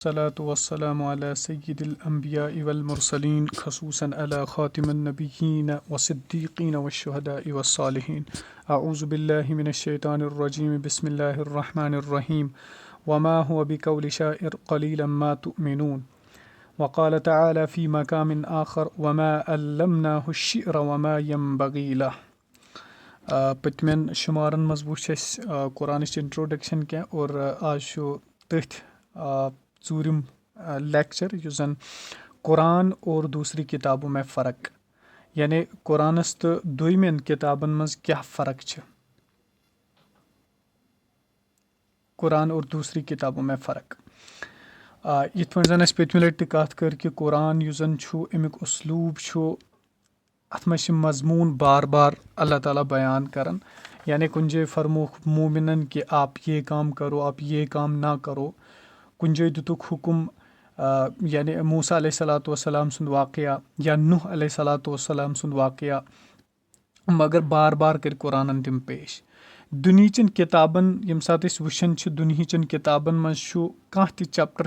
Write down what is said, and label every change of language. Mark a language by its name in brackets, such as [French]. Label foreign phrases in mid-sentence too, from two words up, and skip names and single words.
[Arabic] الصلاة والسلام على سيد الأنبياء والمرسلين خصوصا على خاتم النبيين والصديقين والشهداء والصالحين. أعوذ بالله من الشيطان الرجيم. بسم الله الرحمن الرحيم. وما هو بقول شاعر قليلا ما تؤمنون. وقال تعالى في مقام آخر وما علمناه الشعر وما ينبغي له. [Kashmiri] پٔتمٮ۪ن شُمارن منٛز وٕچھ اَسہِ قرآنٕچ انٹروڈکشن کینٛہہ اور آز چھُ تٔتھۍ ژوٗرِم لیکچر یُس زن [Urdu] قرآن اور دوسری کِتابو میں فرق [Kashmiri] یعنی قرآنس تہٕ دوٚیمٮ۪ن کِتابن منٛز کیٛاہ فرق چھِ [Urdu] قرآن اور دوسری کِتابو میں فرق [Kashmiri] یِتھ پٲٹھۍ زن اَسہِ پٔتمہِ لٹہِ تہِ کتھ کٔر کہِ قرآن یُس زن چھُ امیُک اُسلوٗب چھُ اتھ منٛز چھِ مضموٗن بار بار اللہ تعالیٰ بیان کران یعنی کُنہِ جایہِ فرموکھ مومِنن [Urdu] کہ آپ یہ کام کرو آپ یہ کام نہ کرو [Kashmiri] کُنہِ جایہِ دِتُکھ حُکُم یعنی موسیٰ علیہ صلاتُ وسلام سُنٛد واقعہ یا نوح علیہ صلاتُ وسلام سُنٛد واقعہ مگر بار بار کٔرۍ قرآنن تِم پیش دُنہِچٮ۪ن کِتابن ییٚمہِ ساتہٕ أسۍ وٕچھان چھِ دُنہِچٮ۪ن کِتابن منٛز چھُ کانٛہہ تہِ چیپٹر